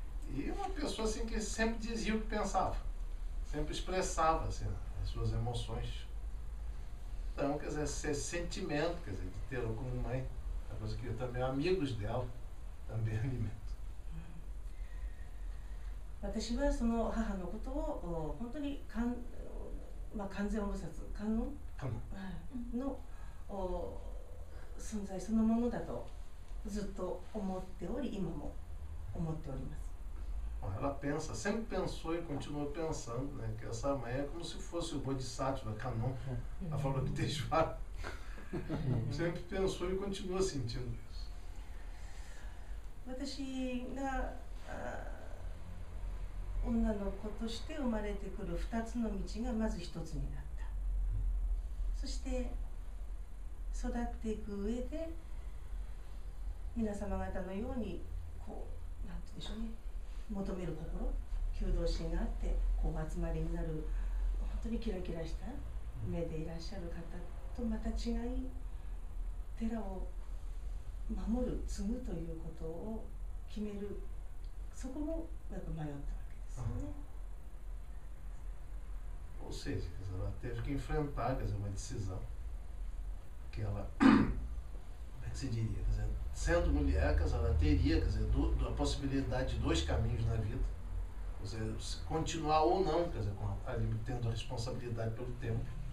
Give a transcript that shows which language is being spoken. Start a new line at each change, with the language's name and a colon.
Portuguese: E uma pessoa assim, que sempre dizia o que pensava, sempre expressava assim, as suas emoções. Então, quer dizer, esse sentimento, quer dizer, de tê-la como mãe, a coisa que também amigos dela também alimentam.
Japanese: 私はその母のことを本当に完全菩薩観音の存在そのものだとずっと思っており、今も思っております。
Portuguese: Ela pensa, sempre pensou e continua pensando, né, que essa mãe é como se fosse o Bodhisattva Kanon, a Avalokiteshvara. Sempre pensou e continua sentindo isso.
Japanese: 私が女の子として生まれてくる2つの道がまず1つになった。そして育っていく上で皆様方のようにこうなんて言うんでしょうね、求める心、求道心があってこう集まりになる本当にキラキラした目でいらっしゃる方とまた違い、寺を守る、継ぐということを決める、そこもやっぱ迷ったわけですよね。
Portuguese: Ou seja, ela teve que enfrentar, quer dizer, uma decisão que ela, como é que se diria, quer dizer, sendo mulher, quer dizer, ela teria, quer dizer, a possibilidade de 2 caminhos na vida, quer dizer, continuar ou não, quer dizer, tendo a responsabilidade pelo tempo.